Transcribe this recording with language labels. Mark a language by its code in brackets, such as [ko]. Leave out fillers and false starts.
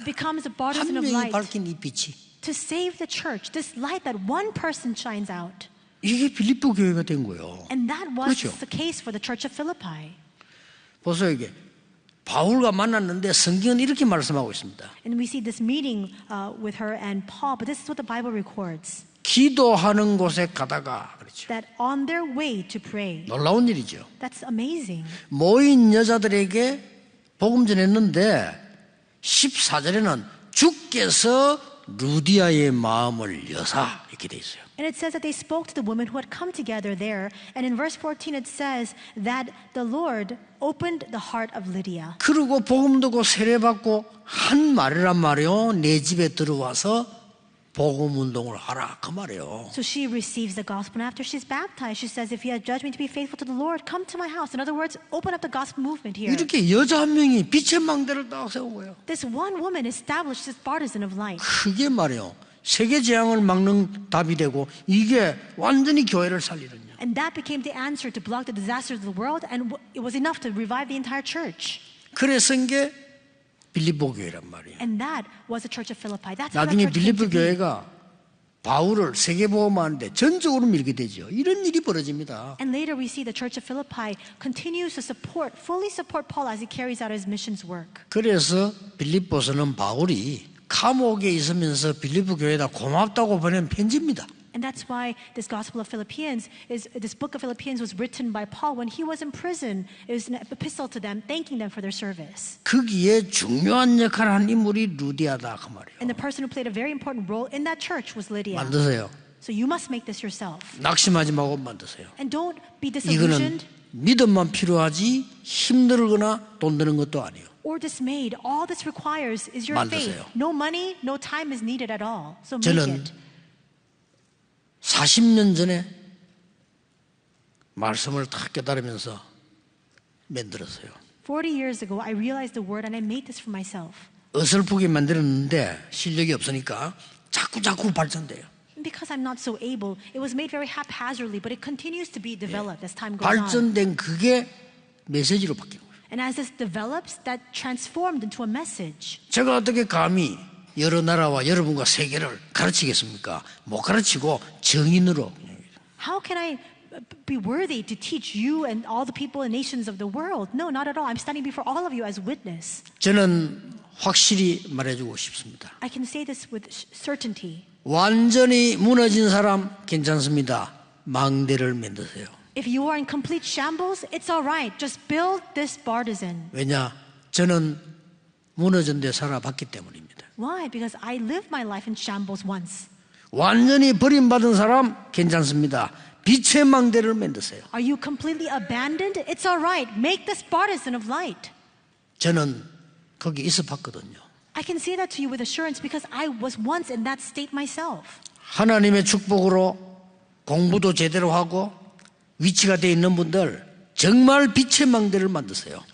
[en] it becomes a [ko] 한 [en] partisan of [ko] 명이 [en] light [ko] 밝힌 이 빛이 [en] to save the church. This light that one person shines out. [ko] 이게 빌립보 교회가 된 거예요. [en] And that was [ko] 그렇죠. [en] the case for the church of Philippi. [ko] 보세요 이게 바울과 만났는데 성경은 이렇게 말씀하고 있습니다. [en] And we see this meeting with her and Paul, but this is what the Bible records. [ko] 기도하는 곳에 가다가 그렇죠. [en] That on their way to pray, [ko] 놀라운 일이죠. [en] that's amazing. [ko] 모인 여자들에게 복음 전했는데 14절에는 주께서 루디아의 마음을 여사 이렇게 돼 있어요. [en] And it says that they spoke to the women who had come together there. And in verse 14 it says that the Lord opened the heart of Lydia. [ko] 그리고 복음 듣고 세례받고 한 말이란 말이요. 내 집에 들어와서 복음 운동을 하라 그 말이에요. [en] So she receives the gospel. And after she's baptized, she says, if you have judged me to be faithful to the Lord, come to my house. In other words, open up the gospel movement here. [ko] 이렇게 여자 한 명이 빛의 망대를 딱 세운 거예요. [en] This one woman established this partisan of light. [ko] 그게 말이에요. 세계 재앙을 막는 답이 되고 이게 완전히 교회를 살리는요. [en] And that became the answer to block the disasters of the world. And it was enough to revive the entire church. [ko] 그래서 이게 빌립보 교회란 말이에요. [en] And that was the church of Philippi. That's how the [ko] 나중에 [en] church came [ko] 빌립보 [en] to be. [ko] 교회가 바울을 세계보험하는데 전적으로 밀게 되죠. 이런 일이 벌어집니다. [en] And later we see the church of Philippi continues to fully support Paul as he carries out his missions work. [ko] 그래서 빌립보서는 바울이 감옥에 있으면서 빌립보 교회에다 고맙다고 보낸 편지입니다. [en] And that's why this Gospel of Philippians this book of Philippians was written by Paul when he was in prison. It was an epistle to them, thanking them for their service. [ko] 거기에 중요한 역할을 한 인물이 루디아다 그 말이에요. [en] And the person who played a very important role in that church was Lydia. [ko] 만드세요. [en] So you must make this yourself. [ko] 낙심하지 말고 만드세요. [en] And don't be [ko] 이거는 [en] disillusioned. [ko] 믿음만 필요하지 힘들거나 돈 드는 것도 아니에요. [en] or dismayed. All this requires is your faith. [ko] 만드세요. [en] No money, no time is needed at all. So make [ko] 저는 [en] it. [ko] 40년 전에 말씀을 탁 깨달으면서 만들었어요. [en] 40 years ago, I realized the word and I made this for myself. [ko] 어설프게 만들었는데 실력이 없으니까 자꾸 발전돼요. [en] Because I'm not so able, it was made very haphazardly, but it continues to be developed as time goes on. [ko] 발전된 그게 메시지로 바뀌는 거예요. [en] And as this develops, that transformed into a message. [ko] 제가 어떻게 감히 여러 나라와 여러분과 세계를 가르치겠습니까? 못 가르치고 정인으로. [en] How can I be worthy to teach you and all the people and nations of the world? No, not at all. I'm standing before all of you as witness. [ko] 저는 확실히 말해주고 싶습니다. [en] I can say this with certainty. [ko] 완전히 무너진 사람 괜찮습니다. 망대를 만드세요. [en] If you are in complete shambles, it's all right. Just build this partisan. [ko] 왜냐? 저는 무너진 데 살아봤기 때문입니다. [en] Why? Because I lived my life in shambles once. [ko] 완전히 버림받은 사람 괜찮습니다. 빛의 망대를 만드세요. [en] Are you completely abandoned? It's all right. Make this partisan of light. [ko] 저는 거기 있어 봤거든요. [en] I can say that to you with assurance because I was once in that state myself. [ko] 하나님의 축복으로 공부도 제대로 하고 위치가 돼 있는 분들 정말 빛의 망대를 만드세요.